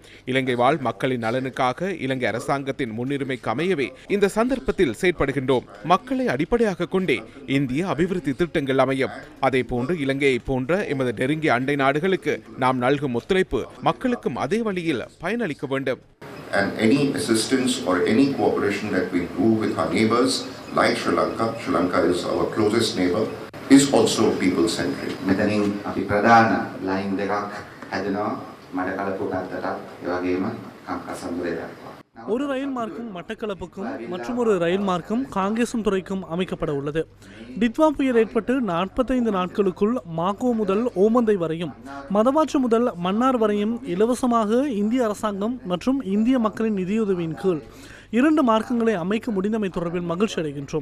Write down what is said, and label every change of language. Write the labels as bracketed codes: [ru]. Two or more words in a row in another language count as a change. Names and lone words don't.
[ta] இலங்கை வாழ் மக்களின் நலனுக்காக இலங்கை அரசாங்கத்தின் முன்னுரிமைக்கு அமையவே இந்த சந்தர்ப்பத்தில் செயற்படுகின்றோம். மக்களை அடிப்படையாக கொண்டே இந்திய அபிவிருத்தி திட்டங்கள் அமையும். அதே போன்று இலங்கையை போன்ற எமது நெருங்கிய அண்டை நாடுகளுக்கு நாம் நல்கும் ஒத்துழைப்பு மக்களுக்கும் அதே வழியில் பயனளிக்க வேண்டும். [en] And any assistance or any cooperation that we do with our neighbors like Sri Lanka is our closest neighbor, is also people-centric. [si] මෙතනින් අපි ප්‍රධාන ලයින් දෙකක් හැදෙනවා මඩකලපු පැත්තටත් ඒ වගේම කංකසන්දුරේ දක්වා. [ta] ஒரு ரயில் மார்க்கம் மட்டக்களப்புக்கும் மற்றும் ஒரு ரயில் மார்க்கம் காங்கேசன்துறைக்கும் அமைக்கப்பட உள்ளது. டிட்வா புயல் ஏற்பட்டு 45 நாட்களுக்குள் மாகோ முதல் ஓமந்தை வரையும் மதவாச்சு முதல் மன்னார் வரையும் இலவசமாக இந்திய அரசாங்கம் மற்றும் இந்திய மக்களின் நிதியுதவியின் கீழ் 2 மார்க்கங்களை அமைக்க முடிந்தமை தொடர்பில் மகிழ்ச்சி அடைகின்றோம்.